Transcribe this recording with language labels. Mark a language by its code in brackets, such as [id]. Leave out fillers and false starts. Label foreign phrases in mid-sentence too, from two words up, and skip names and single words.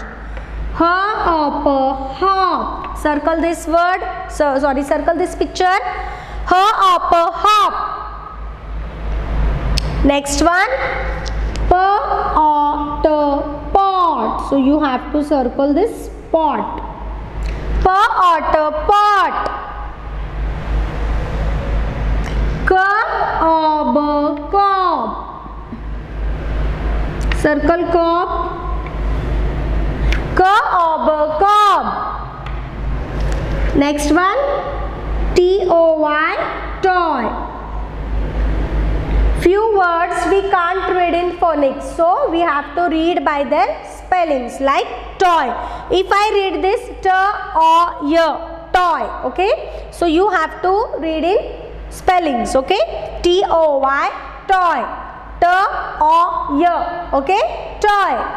[en] Hop, hop. Circle this word. Circle this picture. Hop, hop. Next one. Pot, pot. So you have to circle this pot. Pot, pot. Cob, cob. Circle cob. Cob, cob. Next one. T-O-Y, toy. few words we can't read in phonics, so we have to read by their spellings, like toy. If I read this T-O-Y, toy, okay, so you have to read in spellings, okay, T-O-Y, toy, T-O-Y, okay, toy.